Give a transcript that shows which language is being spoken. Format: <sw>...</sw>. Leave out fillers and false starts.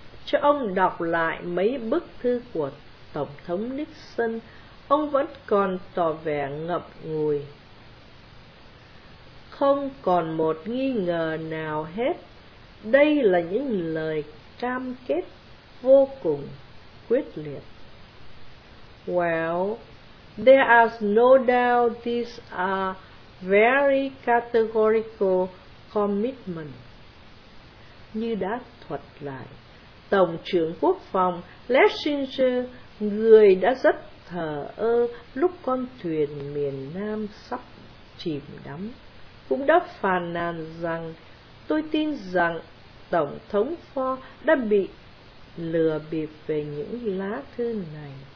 <vi>cho ông đọc lại mấy bức thư của Tổng thống Nixon, ông vẫn còn tỏ vẻ ngậm ngùi. Không còn một nghi ngờ nào hết, đây là những lời cam kết vô cùng quyết liệt.</vi> <en>Well, there is no doubt these are very categorical commitments.</en> <vi>Như đã thuật lại, Tổng trưởng Quốc phòng Schlesinger, người đã rất thờ ơ lúc con thuyền miền Nam sắp chìm đắm, cũng đã phàn nàn rằng: "Tôi tin rằng Tổng thống Ford đã bị lừa bịp về những lá thư này.</vi>